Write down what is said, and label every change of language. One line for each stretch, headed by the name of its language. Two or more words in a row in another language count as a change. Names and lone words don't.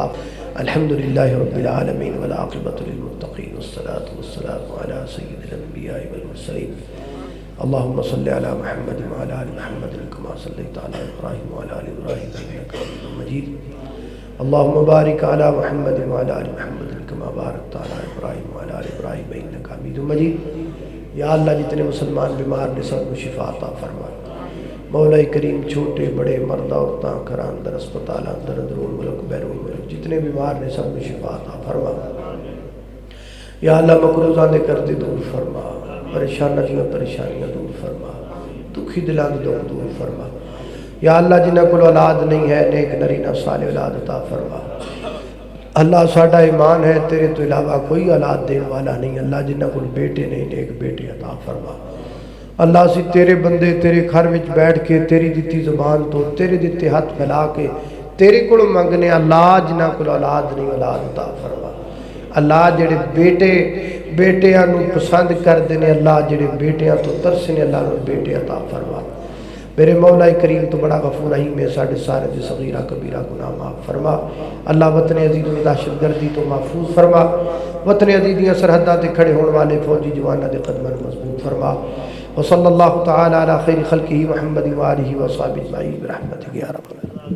Arabic: الحمدللہ رب العالمین والعاقبۃ للمتقین والصلاة والسلام علی سید الانبیاء والمرسلین اللہم صلی علی محمد وعلی آل محمد کما صلیت علی ابراہیم وعلی آل ابراہیم انک حمید مجید اللہم بارک علی محمد وعلی آل محمد کما بارکت علی ابراہیم وعلی آل ابراہیم انک حمید مجید یا
Punjabi: اللہ جتنے مسلمان بیمار نے سب کو شفا عطا فرما مولا کریم چھوٹے بڑے مرد عورتاں گھراں اندر اسپتالاں اندر اندرون ملک بیرون ملک جتنے بیمار نے سب کو شفا عطا فرما یا اللہ مقروضاں دے کردے دور فرما پریشانیاں دور فرما دکھی دلاں دے دکھ دور فرما یا اللہ جنہ کو اولاد نہیں ہے نیک نرینہ صالح اولاد عطا فرما۔ اللہ ساڈا ایمان ہے تیرے تو علاوہ کوئی اولاد دین والا نہیں، اللہ جنہ کو بیٹے نہیں نیک بیٹے عطا فرما۔ اللہ اسی تیرے بندے تیرے گھر وچ بیٹھ کے تیری دتی زبان تو تیرے دتے ہاتھ پھیلا کے تیرے کو منگنے اللہ جنہ کو اولاد نہیں اولاد عطا فرما۔ اللہ جڑے بیٹیاں نو پسند کر دینے، اللہ جڑے بیٹیاں تو ترسنے، اللہ نو بیٹے عطا فرما۔ میرے مولا کریم تو بڑا غفور رحیم ہے، ساڑھے سارے دی صغیرہ کبیرہ گناہ معاف فرما۔ اللہ وطن عزیز و دہشت گردی تو محفوظ فرما، وطن عزیز دیاں سرحداں تے کھڑے ہونے والے فوجی جواناں دے قدماں مضبوط فرما۔
Arabic: وصلی اللہ تعالی علی خیر خلقہ محمد و آلہ و صحبہ اجمعین برحمتک یا رب العالمین۔